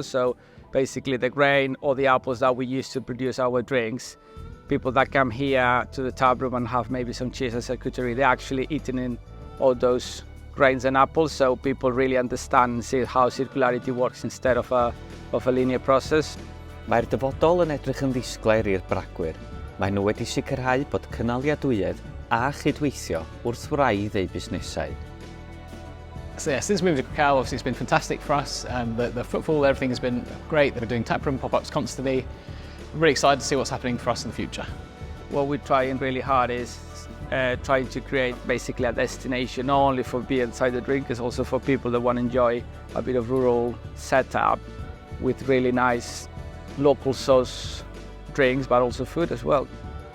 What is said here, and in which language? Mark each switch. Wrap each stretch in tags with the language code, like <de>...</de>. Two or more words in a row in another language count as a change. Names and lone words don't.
<en>So basically the grain or the apples that we use to produce our drinks, people that come here to the tap room and have maybe some cheese and charcuterie, they're actually eating in all those grains and apples, so people really understand and see how circularity works instead of a linear process.</en> <cy>Mae'r dyfodol yn edrych yn ddisglair i'r bragwyr. Mae nhw wedi sicrhau bod cynaliadwyedd a chydweithio wrth wraidd eu busnesau.</cy> <en>So yeah, since moving to Krakow, obviously it's been fantastic for us. The footfall, everything has been great. They're doing taproom pop-ups constantly. I'm really excited to see what's happening for us in the future. What we're trying really hard is trying to create basically a destination not only for beer and cider drinkers, also for people that want to enjoy a bit of rural setup with really nice local source drinks, but also food as well.</en>